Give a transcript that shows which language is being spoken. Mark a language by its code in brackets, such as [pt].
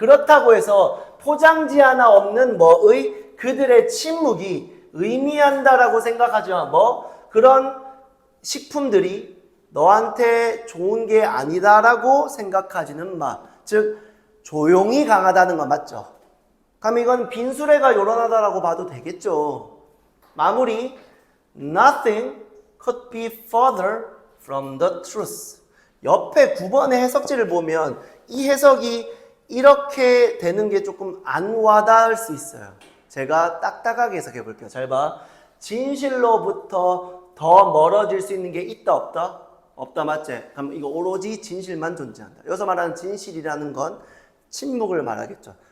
[ko] 그렇다고 해서 포장지 하나 없는 그들의 침묵이 의미한다라고 생각하지 마. 그런 식품들이 너한테 좋은 게 아니다라고 생각하지는 마. 즉, 조용히 강하다는 거 맞죠? 그럼 이건 빈수레가 요란하다라고 봐도 되겠죠. 마무리. [en] Nothing could be further from the truth. [ko] 옆에 9번의 해석지를 보면 이 해석이 이렇게 되는 게 조금 안 와닿을 수 있어요. 제가 딱딱하게 해석해 볼게요. 잘 봐. 진실로부터 더 멀어질 수 있는 게 있다 없다? 없다 맞지? 그럼 이거 오로지 진실만 존재한다. 여기서 말하는 진실이라는 건 침묵을 말하겠죠.